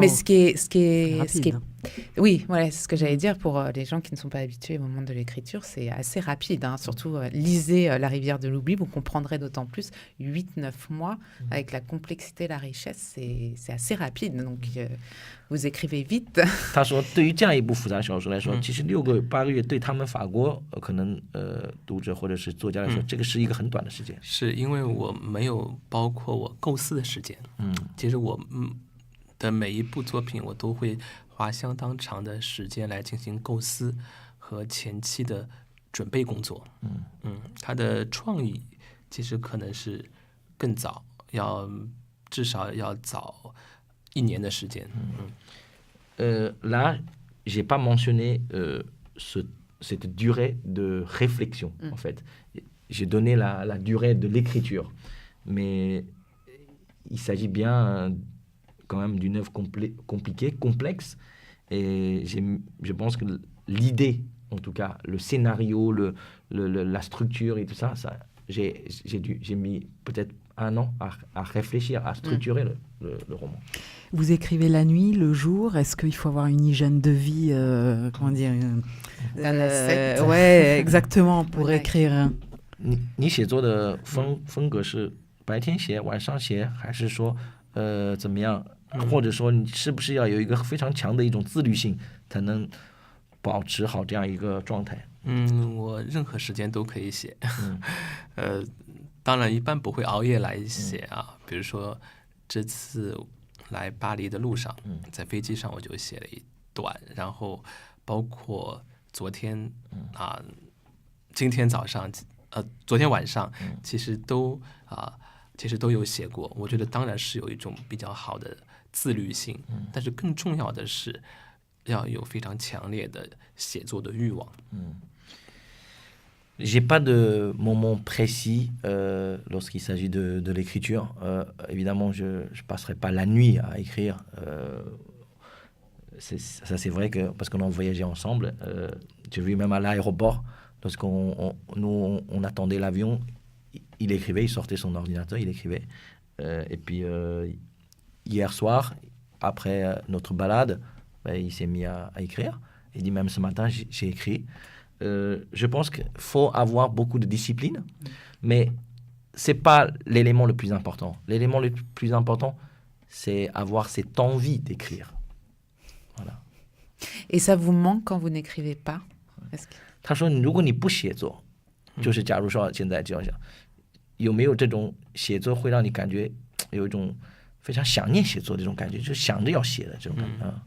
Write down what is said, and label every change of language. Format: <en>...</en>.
<fr>Mais ce qui est rapide. Oui, voilà, c'est ce que j'allais dire pour les gens qui ne sont pas habitués au moment de l'écriture, c'est assez rapide. Surtout, lisez La rivière de l'oubli, vous comprendrez d'autant plus. 8-9 mois, avec la complexité, la richesse, c'est assez rapide. Donc, vous écrivez vite.</fr> <zh>他说，对于这样一部复杂小说来说，其实6个8个月对他们法国可能读者或者是作家来说，这个是一个很短的时间。是因为我没有包括我构思的时间。其实我的每一部作品，我都会花相当长的时间来进行构思和前期的准备工作。他的创意其实可能是更早，至少要早1年的时间。</zh> <fr>Là, j'ai pas mentionné ce cette durée de réflexion, en fait. J'ai donné la durée de l'écriture. Mais il s'agit bien quand même d'une œuvre compliquée, complexe. Et je pense que l'idée, en tout cas, le scénario, la structure et tout ça, j'ai mis peut-être 1 an à réfléchir, à structurer le roman. Vous écrivez la nuit, le jour. Est-ce qu'il faut avoir une hygiène de vie, comment dire, Un ascète. ouais, exactement, pour écrire.</fr> <zh>你写作的风格是白天写晚上写，还是说怎么样？或者说你是不是要有一个非常强的一种自律性，才能保持好这样一个状态？我任何时间都可以写。当然一般不会熬夜来写啊。比如说这次来巴黎的路上，在飞机上我就写了一段，然后包括昨天今天早上。昨天晚上其实都有写过。我觉得当然是有一种比较好的自律性，但是更重要的是要有非常强烈的写作的欲望。</zh> <fr>J'ai pas de moment précis lorsqu'il s'agit de l'écriture. Évidemment, je passerai pas la nuit à écrire. Ça, c'est vrai que parce qu'on a voyagé ensemble. J'ai vu même à l'aéroport. Lorsqu'on attendait l'avion, il écrivait, il sortait son ordinateur, il écrivait. Et puis, hier soir, après notre balade, il s'est mis à écrire. Il dit, même ce matin, j'ai écrit. Je pense qu'il faut avoir beaucoup de discipline, mais ce n'est pas l'élément le plus important. L'élément le plus important, c'est avoir cette envie d'écrire. Voilà. Et ça vous manque quand vous n'écrivez pas?</fr> <zh>他说如果你不写作，就是假如说现在这样想，有没有这种写作会让你感觉有一种非常想念写作的这种感觉，就想着要写的这种感觉？</zh>